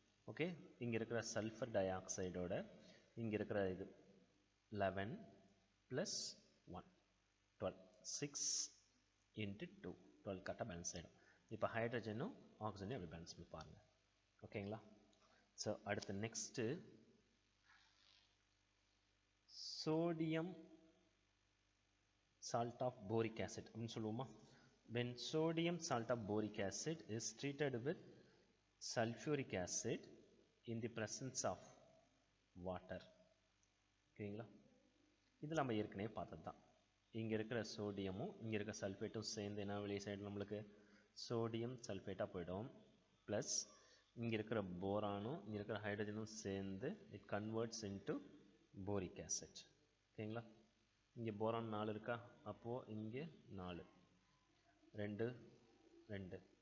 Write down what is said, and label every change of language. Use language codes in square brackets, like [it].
[ta] Okay, இங்கே இருக்கிற sulphur tie ஆக்சைடோட இங்கே இருக்கிற இது 11 + 1 12 6 × 2 12 கரெக்டாக பேலன்ஸ் ஆகிடும். இப்போ ஹைட்ரஜனும் ஆக்சிஜனையும் அப்படி பேலன்ஸ் பண்ணி பாருங்கள். ஓகேங்களா? ஸோ அடுத்து next sodium [en] salt of boric acid [ta] அப்படின்னு சொல்லுவோமா? [en] when sodium salt of boric acid is treated with sulfuric acid in the presence of water. [ta] ஓகேங்களா? இது நம்ம ஏற்கனவே பார்த்தது தான். இங்கே இருக்கிற சோடியமும் இங்கே இருக்கிற சல்ஃபேட்டும் சேர்ந்து என்ன வெளியே சைடு நம்மளுக்கு சோடியம் சல்ஃபேட்டாக போயிடும். ப்ளஸ் இங்கே இருக்கிற போரானும் இங்கே இருக்கிற ஹைட்ரஜனும் சேர்ந்து [en] It converts into boric acid. [ta] ஓகேங்களா? இங்கே போரான் 4 இருக்கா? அப்போது இங்கே 4 2 2.